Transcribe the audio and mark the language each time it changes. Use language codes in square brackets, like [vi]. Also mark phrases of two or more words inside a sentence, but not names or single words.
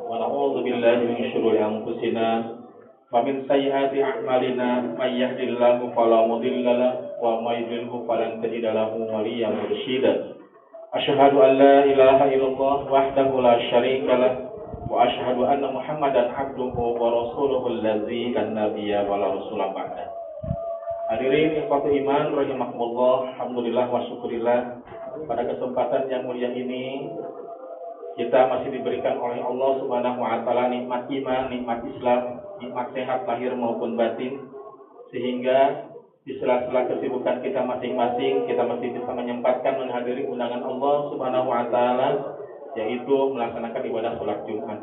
[ar] ونعوذ بالله من شرور أنفسنا ومن سيئات أعمالنا من يهده الله فلا مضل له ومن يضلل فلن تجد له وليا مرشدا. أشهد أن لا إله إلا الله وحده لا شريك له وأشهد أن محمدا عبده ورسوله الذي لا نبي ولا رسول بعده. حاضرين إخوة الإيمان رحمكم الله، الحمد لله والشكر لله. [id] Pada kesempatan yang mulia ini kita masih diberikan oleh [ar] الله سبحانه وتعالى [id] nikmat iman, nikmat Islam, nikmat sehat lahir maupun batin, sehingga di sela-sela kesibukan kita masing-masing kita masih bisa menyempatkan menghadiri undangan [ar] الله سبحانه وتعالى, [id] yaitu melaksanakan ibadah salat Jumat.